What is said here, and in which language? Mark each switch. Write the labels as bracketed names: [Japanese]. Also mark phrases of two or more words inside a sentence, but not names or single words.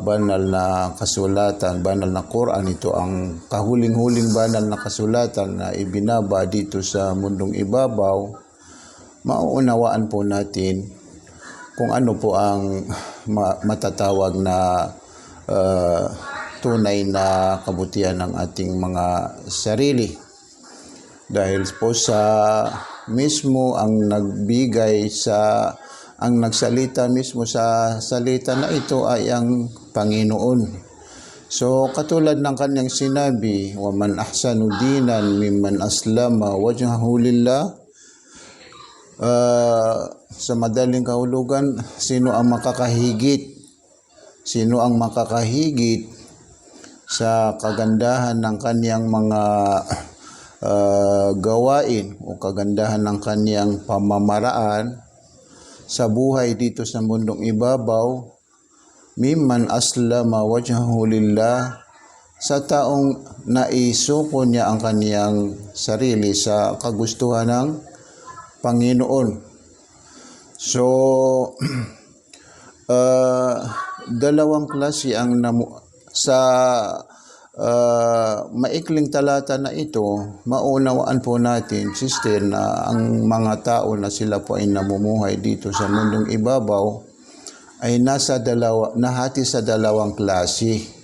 [Filipino] banal na kasulatan, banal na Quran, ito ang kahuling-huling banal na kasulatan na ibinaba dito sa mundong ibabaw, mauunawaan po natin kung ano po ang matatawag na tunay na kabutihan ng ating mga sarili. Dahil po sa mismo ang nagsalita mismo sa salita na ito ay ang Panginoon. So katulad ng kanyang sinabi, [Arabic] وَمَنْ أَحْسَنُ دِينًا مِمَّنْ أَسْلَمَ وَجْهَهُ لِلَّهِ. [Filipino] Sa madaling kahulugan, sino ang makakahigit sa kagandahan ng kanyang mga gawain o kagandahan ng kaniyang pamamaraan sa buhay dito sa mundong ibabaw, [Arabic] مِمَّنْ أَسْلَمَ وَجْهَهُ لِلَّهِ, [Filipino] sa taong naisuko niya ang kaniyang sarili sa kagustuhan ng Panginoon. So dalawang klase ang sa maikling talata na ito, maunawaan po natin, sister, na ang mga tao na sila po ay namumuhay dito sa mundong ibabaw ay nahati sa dalawang klase.